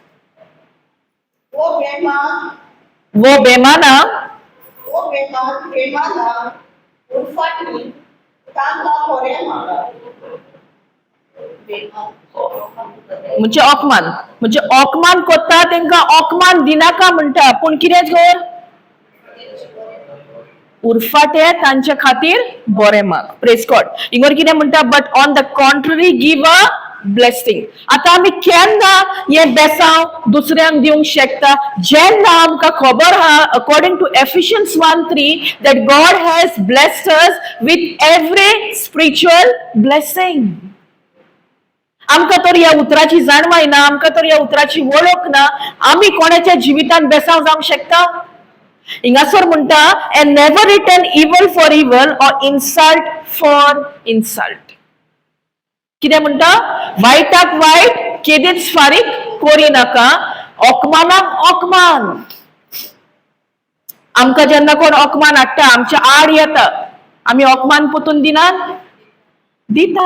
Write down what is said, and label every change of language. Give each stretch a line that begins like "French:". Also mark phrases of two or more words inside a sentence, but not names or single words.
Konkani: वो बेमाना म्हणजे अकमान, म्हणजे अकमान कोत्ता तेंका अकमान दिनाका म्हणटा. पूण कितें कर? उरफाटे तांच्या खातीर बरें माग.
English: Praise God.
Konkani: इंगर कितें म्हणटा?
English: But on the contrary give a blessing.
Konkani: आता आमी केन्ना हे बेसांव दुसऱ्यांक दिवंक शकता? जेन्ना आमकां खबर आहा
English: according to Ephesians 1:3 that God has blessed us with every spiritual blessing.
Konkani: आमकां तर ह्या उतराची जाणवाय ना, आमकां तर ह्या उतराची वळख ना. आमी कोणाच्या जिवितान बेसांव जावंक शकता? हिंगासर म्हणटा
English: and never return evil for evil or insult for insult.
Konkani: कितें म्हणटा? वाईटाक वाईट केदीच फारीक करी नाका, अकमानाक अकमान. आमकां जेन्ना कोण अकमान हाडटा, आमच्या आड येता, आमी अकमान पोतून दिनात? दिता.